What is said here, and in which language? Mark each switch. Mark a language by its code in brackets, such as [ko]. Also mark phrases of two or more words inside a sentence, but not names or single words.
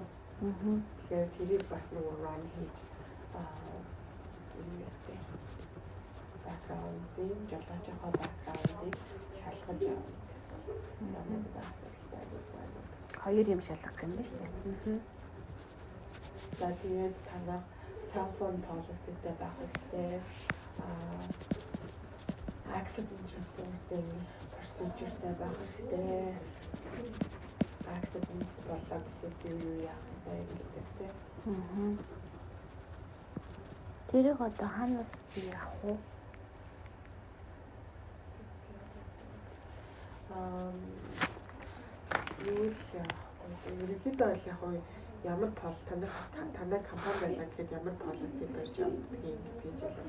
[mn] Тэгэхээр тэрийг бас нөгөө run хийж юм яадаг. Background-ийн жолоочийнхоо background-ыг шалгаж явах гэсэн. Ямар байх хэрэгтэй байна. Хоёр юм шалгах юм ба штэ. За тэгээд танах [en] cell phone policy- [mn] тэй байх хэрэгтэй. [en] Accident reporting procedure- [mn] тэй байх хэрэгтэй. Accident болоо гэхэд юу яах хэрэгтэй гэдэг тий. Тэрийг одоо хаанаас би авах вэ? Ерөнхийдөө бол яг ямар танай компани байлаа гэхэд ямар policy барьж явдаг юм гэдэг жишээ.